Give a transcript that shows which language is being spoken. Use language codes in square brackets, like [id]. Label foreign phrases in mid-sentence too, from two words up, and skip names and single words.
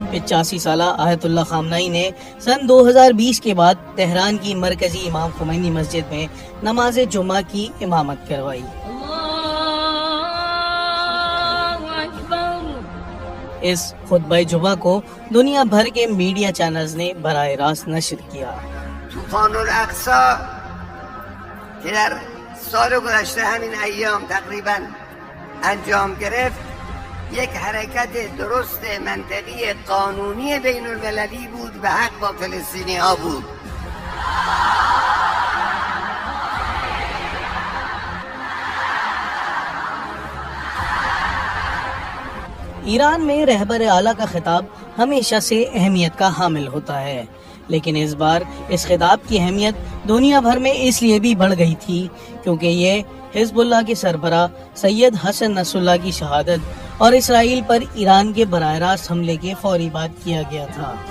[ur] 85 سالہ آیت اللہ خامنائی نے سن 2020 کے بعد تہران کی مرکزی امام خمینی مسجد میں نماز جمعہ کی امامت کروائی۔ اس خطبہ جمعہ کو دنیا بھر کے میڈیا چینلز نے براہ راست نشر کیا۔ [fa] طوفان الاقصی که در سال گذشته همین ایام تقریبا انجام گرفت یک حرکت درست منطقی قانونی بین المللی بود به حق با فلسطینی ها بود۔ [ur] ایران میں رہبر اعلیٰ کا خطاب ہمیشہ سے اہمیت کا حامل ہوتا ہے، لیکن اس بار اس خطاب کی اہمیت دنیا بھر میں اس لیے بھی بڑھ گئی تھی کیونکہ یہ حزب اللہ کے سربراہ سید حسن نصر اللہ کی شہادت اور اسرائیل پر ایران کے براہ راست حملے کے فوری بعد کیا گیا تھا۔